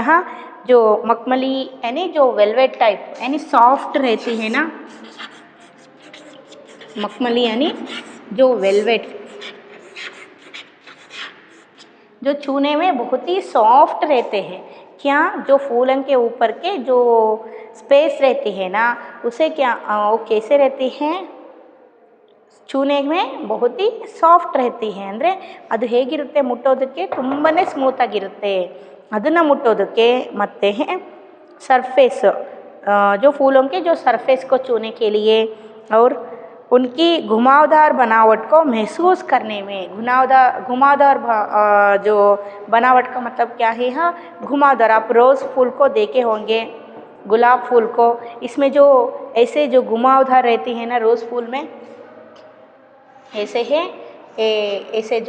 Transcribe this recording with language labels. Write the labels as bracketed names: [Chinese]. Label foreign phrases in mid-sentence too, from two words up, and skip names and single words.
[Hindi] यहाँ जो मखमली यानी जो वेलवेट टाइप यानी सॉफ्ट रहती है ना, मखमली यानी जो वेलवेट, जो छूने में बहुत ही सॉफ्ट रहते हैं. क्या? जो फूलन के ऊपर के जो स्पेस रहती है ना, उसे क्या वो कैसे रहती हैं? छूने में बहुत ही ಸಾಫ್ಟ್ रहती है. [Kannada] ಅಂದರೆ ಅದು ಹೇಗಿರುತ್ತೆ, ಮುಟ್ಟೋದಕ್ಕೆ ತುಂಬಾ ಸ್ಮೂತಾಗಿರುತ್ತೆ. ಅದನ್ನು ಮುಟ್ಟೋದಕ್ಕೆ ಮತ್ತು [Hindi] सरफेस जो फूलों के जो सरफेस को छूने के लिए और उनकी घुमावदार बनावट को महसूस करने में, घुमावदार जो बनावट का मतलब क्या है? हाँ, घुमावदार. आप रोज़ फूल को देखे होंगे, गुलाब फूल को, इसमें जो ऐसे जो घुमावदार रहती है ना रोज़ फूल में, ऐसे है ऐसे जो